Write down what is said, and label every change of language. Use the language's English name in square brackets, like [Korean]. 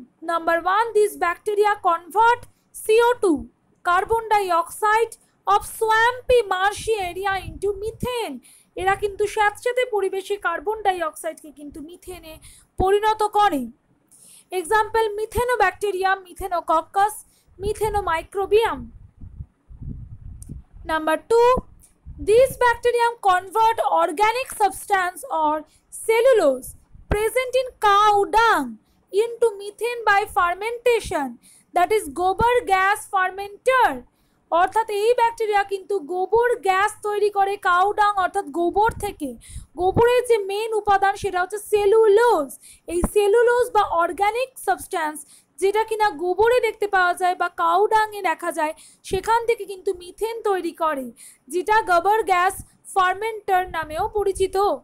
[English] Number 1, these bacteria convert CO2 carbon dioxide of swampy marshy area into methane. [Bangla] এরা কিন্তু স্যাঁতসেঁতে পরিবেশে carbon die অক্সাইডকে কিন্তু মিথেনে পরিণত করে। Example মিথেনোব্যাকটেরিয়াম, মিথেনোকক্কাস, মিথেনোমাইক্রোবিয়াম। [English] Number 2, these bacterium convert organic substance or cellulose present in cow dung into methane by fermentation, that is gobar gas fermenter. [Bangla] অর্থাৎ এই bacteria কিন্তু গোবর গ্যাস তৈরি করে কাউ ডাং অর্থাৎ গোবর থেকে। গোবরের যে মেন উপাদান সেটা হচ্ছে সেলুলোজ। এই সেলুলোজ বা অর্গানিক সাবস্ট্যান্স যেটা কিনা গোবরে দেখতে পাওয়া যায় বা কাউ ডাঙে দেখা যায় সেখান থেকে কিন্তু মিথেন তৈরি করে, যেটা গোবর গ্যাস ফার্মেন্টার নামেও পরিচিত।